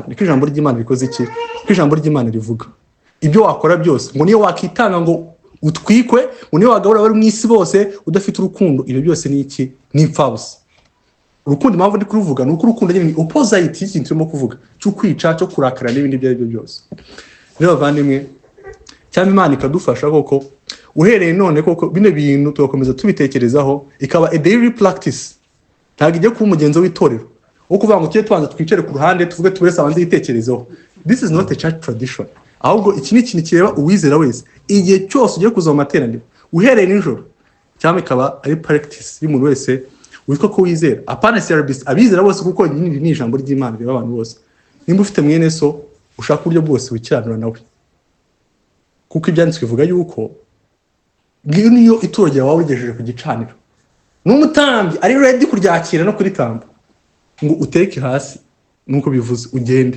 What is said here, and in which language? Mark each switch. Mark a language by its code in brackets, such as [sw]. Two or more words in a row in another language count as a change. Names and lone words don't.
[rw] Niko ijambo ry'Imana rikoze iki, niko ijambo ry'Imana rivuga. Ibyo wakora byose ngo niyo wakitanga ngo utwikwe, ngo niyo wagabura bari mu isi bose udafite urukundo, ibyo byose ni iki, ni impfabusa. Urukundo impamvu ndi kuruvuga ni uko urukundo ni opposite y'ikintu turimo kuvuga cyo kwica, cyo kurakara n'ibindi ibyo aribyo byose. Rero bavandimwe, cyangwa Imana ikadufasha koko uhereye none koko bino bintu tugakomeza tubitekerezaho, ikaba [en] a daily practice. [rw] Ntabwo ijye kuba umugenzo w'itorero wo kuvuga ngo tujye tubanza twicare ku ruhande tuvuge tuburese abanze yitekerezaho. [en] This is not a church tradition. [rw] Ahubwo iki ni ikintu kireba uwizera wese. Igihe cyose ugiye kuza mu materaniro uhereye nijoro, cyangwa ikaba ari practice y'umuntu wese witwa ko wizera. Apana service abizera bose, kuko ni ijambo ry'Imana reba abantu bose. Nimba ufite mwene so ushaka uburyo bwose wikiranura nawe, kuko ibyanditswe bivuga yuko niyo ituro ryawe wawigejeje ku gicaniro n'umutambyi ari ready kuryakira no kuritamba, ngo uteke hasi nuko bivuze ugende.